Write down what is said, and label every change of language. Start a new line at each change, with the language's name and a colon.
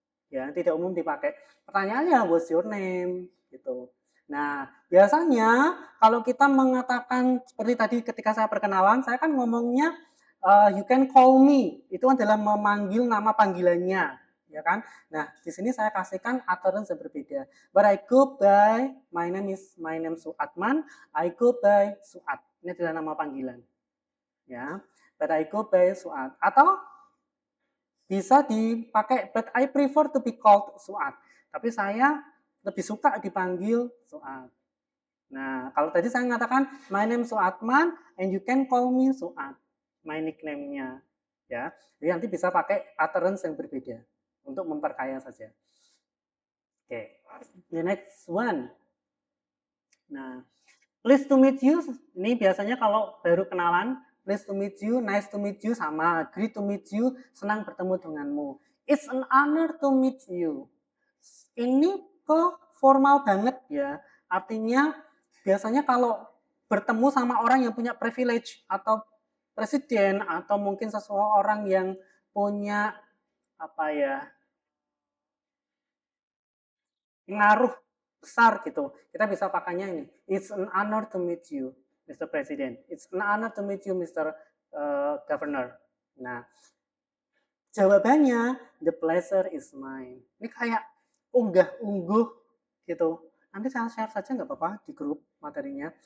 Indonesian: Ya, tidak umum dipakai. Pertanyaannya,
English: what's your name?
Indonesian: Gitu. Nah, biasanya kalau kita mengatakan seperti tadi ketika saya perkenalan, saya kan ngomongnya
English: you can call me.
Indonesian: Itu adalah memanggil nama panggilannya, ya kan? Nah, di sini saya kasihkan utterance yang berbeda.
English: But I go by my name Suatman. I go by Suat.
Indonesian: Ini adalah nama panggilan, ya.
English: But I go by Suat.
Indonesian: Atau bisa dipakai
English: but I prefer to be called Suat.
Indonesian: Tapi saya lebih suka dipanggil Suat. Nah, kalau tadi saya mengatakan
English: my name Suatman and you can call me Suat.
Indonesian: My nickname-nya. Ya. Jadi nanti bisa pakai utterance yang berbeda untuk memperkaya saja.
English: Oke. The next one. Nah, pleased to meet you.
Indonesian: Ini biasanya kalau baru kenalan,
English: pleased to meet you,
Indonesian: nice to meet you sama,
English: great to meet you,
Indonesian: senang bertemu denganmu.
English: It's an honor to meet you.
Indonesian: Ini kok formal banget ya. Artinya biasanya kalau bertemu sama orang yang punya privilege atau presiden atau mungkin seseorang yang punya apa ya, pengaruh besar gitu. Kita bisa pakainya ini.
English: It's an honor to meet you, Mr. President. It's an honor to meet you, Mr. Governor.
Indonesian: Nah, jawabannya
English: the pleasure is mine.
Indonesian: Ini kayak unggah-ungguh gitu. Nanti saya share saja nggak apa-apa di grup materinya.